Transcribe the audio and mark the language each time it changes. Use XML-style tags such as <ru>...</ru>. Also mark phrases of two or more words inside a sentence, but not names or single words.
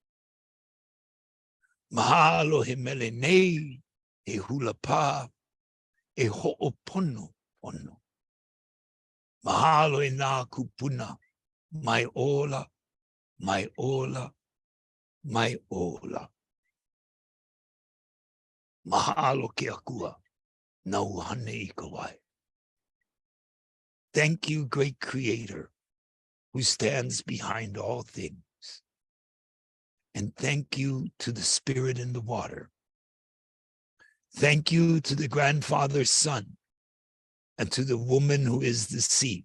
<haw>Mahalo he mele nei, he hula pā, e ho'opono pono. Mahalo e nā kupuna, mai ola, mai ola, mai ola. Mahalo ke akua, nau hane I kawai.</haw> <en>Thank you, great Creator, who stands behind all things. And thank you to the Spirit in the water. Thank you to the Grandfather Son and to the woman who is the sea.</en>